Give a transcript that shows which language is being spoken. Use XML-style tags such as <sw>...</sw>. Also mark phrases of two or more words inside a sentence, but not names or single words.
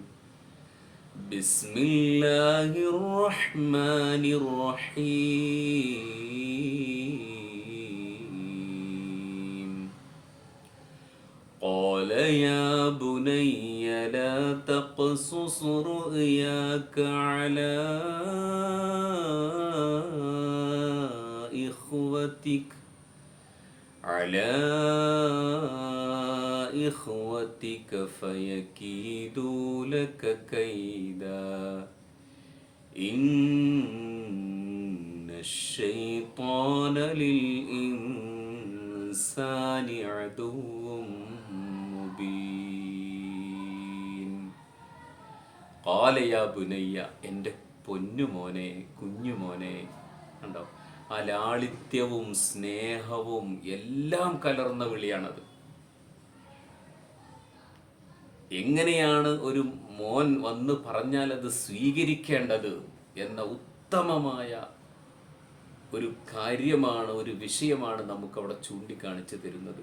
<ar>بسم الله الرحمن الرحيم قال يا بني لا تقصص رؤياك على إخوتك فيكيدوا لك كيدا إن الشيطان للإنسان عدو مبين قال يا بني</ar> <ml>എൻ്റെ പൊന്നുമോനെ, കുഞ്ഞുമോനെ. കണ്ടോ, ആ ലാളിത്യവും സ്നേഹവും എല്ലാം കലർന്ന വിളിയാണത്. എങ്ങനെയാണ് ഒരു മോൻ വന്ന് പറഞ്ഞാൽ അത് സ്വീകരിക്കേണ്ടത് എന്ന ഉത്തമമായ ഒരു കാര്യമാണ്, ഒരു വിഷയമാണ് നമുക്കവിടെ ചൂണ്ടിക്കാണിച്ചു തരുന്നത്.</ml>